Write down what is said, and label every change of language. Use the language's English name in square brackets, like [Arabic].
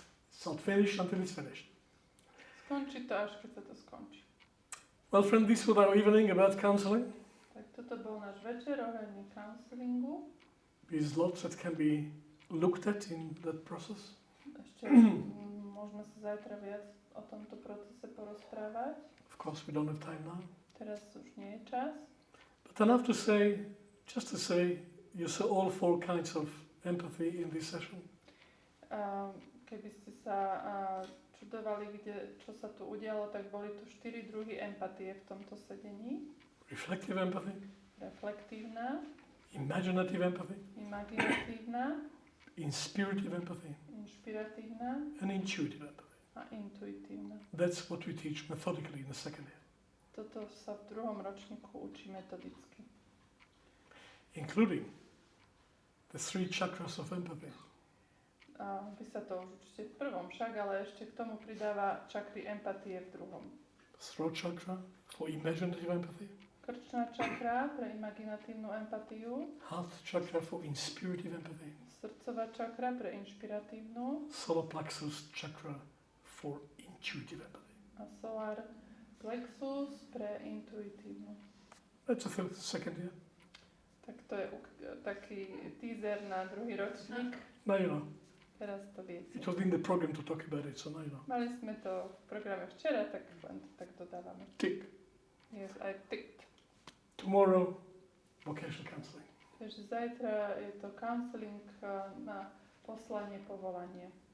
[English] It's not finished until it's finished. [Slovak] Skončí to, až keď sa to skončí. [English] Well, friend, this was our evening about counselling. [Slovak] Tak toto bol náš večer ohľadne counselingu. [English] There's lots that can be looked at in that process. [Slovak] Ešte môžeme sa zajtra viac o tomto procese porozprávať. [English] Of course, we don't have time now. [Slovak] Teraz už nie je čas. [English] But enough to say, just to say, you saw all four kinds of empathy in this session. [Slovak] Keby ste sa čudovali, čo sa tu udialo, tak boli tu 4 druhy empatie v tomto sedení. [English] Reflective empathy, [Slovak] Reflektívna, [English] imaginative empathy, [Slovak] imaginatívna, [English] inspirative empathy, [Slovak] inšpiratívna [English] and intuitive empathy. [Slovak] a intuitívna. [English] That's what we teach methodically in the second year, [Slovak] Toto sa v druhom ročníku učí metodicky. [English] including the 3 chakras of empathy. [Slovak] Vy sa to už učíte v prvom však, ale ešte k tomu pridáva čakry empatie v druhom. [English] Throat chakra for imaginative empathy, [Slovak] Krčná čakra pre imaginatívnu empatiu, [English] heart chakra for inspirative empathy, [Slovak] srdcová čakra pre inšpiratívnu [English] solar plexus chakra for intuitive empathy. [Slovak] a solar plexus pre intuitívnu. [English] That's the second year. [Slovak] Tak to je taký teaser na druhý ročník. [English] Now you know. [Slovak] Teraz to viete. [English] It was in the program to talk about it, so now you know. [Slovak] Mali sme to v programe včera, tak len to tak dodávame. [English] Tick. Yes, I ticked. Tomorrow, vocational counselling. [Slovak] Takže zajtra je to counseling na poslanie, povolanie.